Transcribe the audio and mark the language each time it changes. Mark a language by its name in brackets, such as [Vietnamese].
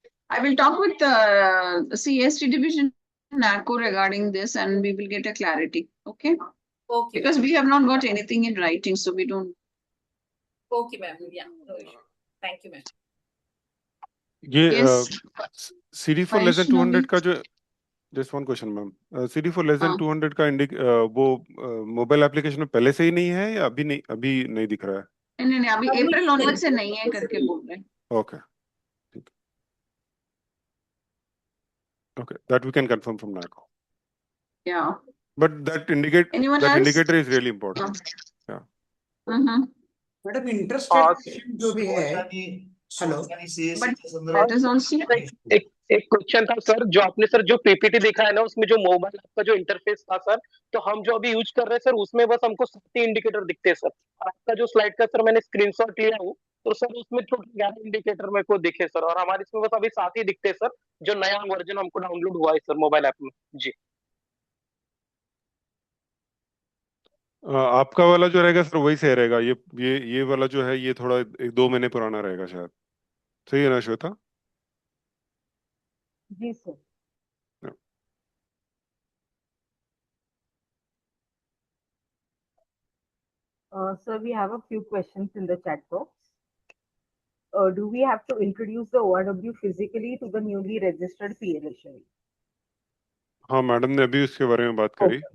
[English] I will talk with CST division NACO regarding this, and we will get a clarity. Okay. Okay. Because we have not got anything in writing, so we don't. Okay, ma'am. Yeah. No issue. Thank you, ma'am. ये CD4 less than 200 Vaishnavi. [Hindi] का जो [English] just one question ma'am, CD4 less than [Hindi] हाँ. 200 का वो mobile application में पहले से ही नहीं है या अभी नहीं दिख रहा है? नहीं अभी अप्रैल ऑनवर्ड से नहीं है करके बोल रहे हैं. [English] Okay. Okay, that we can confirm from NACO. Yeah. But that indicator is really important. Yeah. [Hindi] Madam interested जो भी है, hello, [English] But that is also. [Hindi] एक क्वेश्चन था सर, जो आपने सर जो पीपीटी देखा है ना, उसमें जो मोबाइल ऐप का जो इंटरफेस था सर, तो हम जो अभी यूज कर रहे हैं सर, उसमें बस हमको 7 इंडिकेटर दिखते हैं सर. आपका जो स्लाइड का सर मैंने स्क्रीनशॉट लिया हूँ, तो सर उसमें छोटे 11 इंडिकेटर मेरे को दिखे सर, और हमारे इसमें बस अभी 7 ही दिखते हैं सर, जो नया वर्जन हमको डाउनलोड हुआ है सर मोबाइल ऐप में जी। आपका वाला जो रहेगा सर वही सही रहेगा। ये वाला जो है ये थोड़ा 1-2 महीने पुराना रहेगा शायद। सही है ना श्वेता? जी sir. [English] Sir, we have a few questions in the chat box. Do we have to introduce the ORW physically to the newly registered PLHI? [Hindi] हाँ, मैडम ने अभी उसके बारे में बात करी।